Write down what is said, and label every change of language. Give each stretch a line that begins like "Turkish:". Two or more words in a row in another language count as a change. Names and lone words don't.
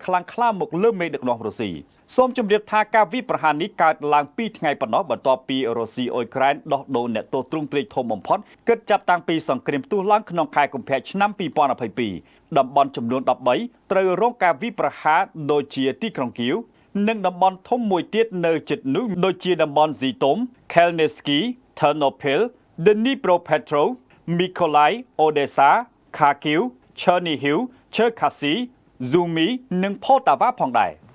Khmer: ខ្លាំងក្លាមកលើមេដឹកនាំរុស្ស៊ីសូមជម្រាបថាការវាយប្រហារនេះកើតឡើង2ថ្ងៃប៉ុណ្ណោះបន្ទា ប់ពីរុស្ស៊ីអ៊ុយក្រែនដោះដូរអ្នកទោសទ្រង់ទ្រាយធំបំផុតគិតចាប់តាំងពីសង្គ្រាមផ្ទុះឡើងក្នុងខែកុម្ភៈឆ្នាំ2022តំបន់ចំនួន13ត្រូវរងការវាយប្រហារដូចជាទីក្រុងគៀវនិងតំបន់ធំមួយទៀតនៅជិតនោះដូចជាតំបន់ Zitom, Khmelnytsky, Ternopil, Dnipropetrovsk, Mykolaiv, Odessa, Kharkiv, Chernihiv, Cherkasy, Sumy និង Poltava ផងដែរ